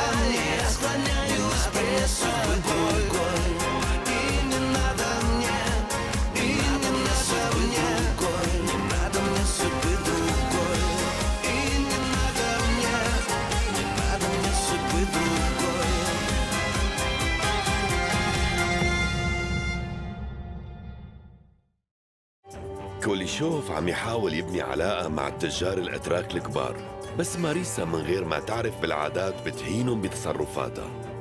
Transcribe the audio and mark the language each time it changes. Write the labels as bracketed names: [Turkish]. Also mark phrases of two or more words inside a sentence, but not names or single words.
[Russian] Я склоняюсь пред тобой. И не надо мне, и не надо мне, не надо мне судьбы другой. И не надо мне судьбы другой. [Arabic] كوليشوف عم يحاول يبني علاقة مع التجار الأتراك الكبار، بس ماريسا من غير ما تعرف بالعادات بتهينهم بتصرفاتها.